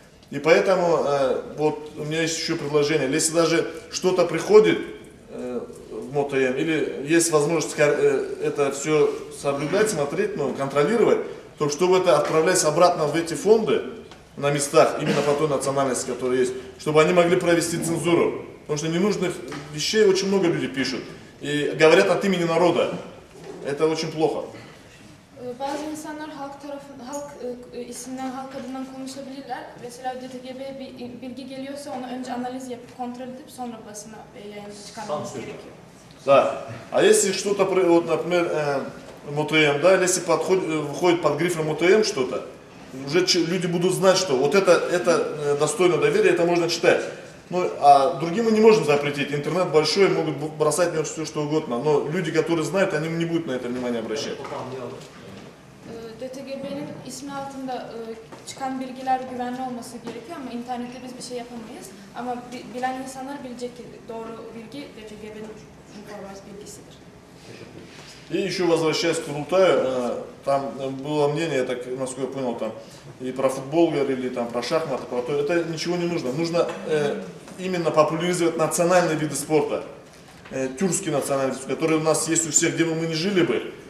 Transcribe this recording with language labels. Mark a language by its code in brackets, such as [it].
[ru] И поэтому вот у меня есть еще предложение, если даже что-то приходит в МОТМ, или есть возможность это все соблюдать, смотреть, контролировать, то чтобы это отправлять обратно в эти фонды на местах, именно по той национальности, которая есть, чтобы они могли провести цензуру. Потому что ненужных вещей очень много людей пишут и говорят от имени народа. Это очень плохо. [tr] Bazı insanlar halk isimden, halk adından konuşabilirler. Mesela DTGB'ye bir bilgi geliyorsa onu önce analiz yapıp, kontrol edip sonra basına ve yayına çıkarmamız gerekiyor. [ru] Да. А если что-то, вот, например, МОТМ, да, если выходит под грифом МОТМ что-то, уже люди будут знать, что вот это достойно доверия, это можно читать. Ну, а другим мы не можем запретить. Интернет большой, могут бросать в него все, что угодно. Но люди, которые знают, они не будут на это внимание обращать. [tr] DTGB'nin ismi altında çıkan bilgiler güvenli olması gerekiyor ama internette biz bir şey yapamayız. Ama bilen insanlar bilecek ki doğru bilgi DTGB'nin bilgisidir. [ru] И еще возвращаясь к Курултаю, там было мнение, я так, насколько я понял, там и про футбол говорили, там про шахматы, про то, это ничего не нужно. Нужно именно популяризировать национальные виды спорта, тюркские национальные виды, которые у нас есть у всех, где бы мы ни жили бы.